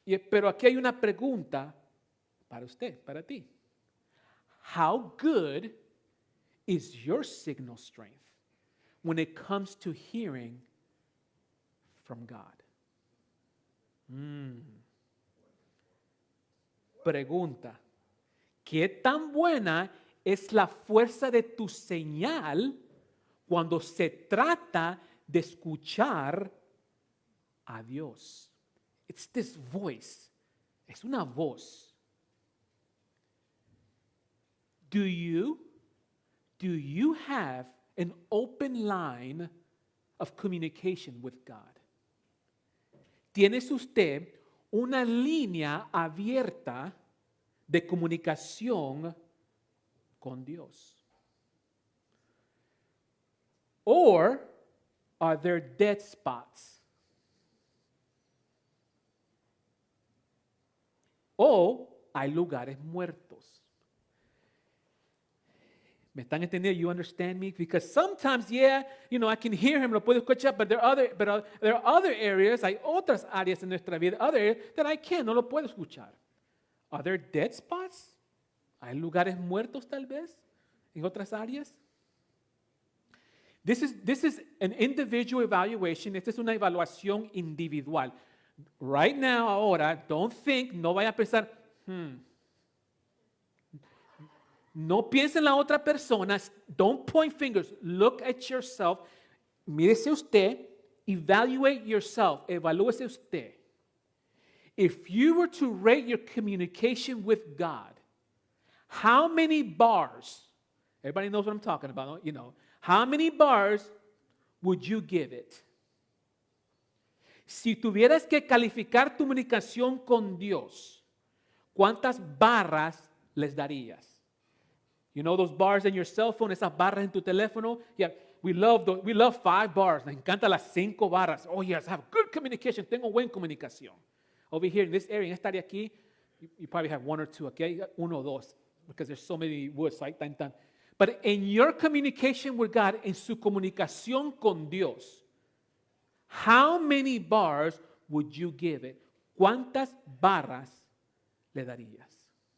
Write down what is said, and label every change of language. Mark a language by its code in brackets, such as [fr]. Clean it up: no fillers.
[es] Pero aquí hay una pregunta para usted, para ti. [en] How good is your signal strength when it comes to hearing from God? [es] Pregunta. ¿Qué tan buena es la fuerza de tu señal cuando se trata de escuchar a Dios? [en] It's this voice. [es] Es una voz. [en] Do you have an open line of communication with God? [es] ¿Tienes usted una línea abierta de comunicación con Dios? [en] Or are there dead spots? [es] O hay lugares muertos. ¿Me están entendiendo? [en] You understand me? Because sometimes, yeah, I can hear him, [es] lo puedo escuchar, [en] but there are other areas, [es] hay otras áreas en nuestra vida, [en] other areas that I can't, [es] no lo puedo escuchar. [en] Are there dead spots? [es] ¿Hay lugares muertos tal vez en otras áreas? [en] This is an individual evaluation. [es] Esta es una evaluación individual. [en] Right now, [es] ahora, [en] don't think, [es] no vaya a pensar, No piense en la otra persona. [en] Don't point fingers. Look at yourself. [es] Mírese usted. [en] Evaluate yourself. [es] Evalúese usted. [en] If you were to rate your communication with God, how many bars, everybody knows what I'm talking about, how many bars would you give it? [es] Si tuvieras que calificar tu comunicación con Dios, ¿cuántas barras les darías? [en] You know those bars in your cell phone, [es] esas barras en tu teléfono? [en] Yeah, we love 5 bars. [es] Nos encantan las 5 barras. [en] Oh yes, I have good communication. [es] Tengo buena comunicación. [en] Over here in this area, [es] en esta área aquí, [en] you probably have 1 or 2, okay? 1 o 2, because there's so many words, right? But in your communication with God, [es] en su comunicación con Dios, [en] how many bars would you give it? [es] ¿Cuántas barras le darías?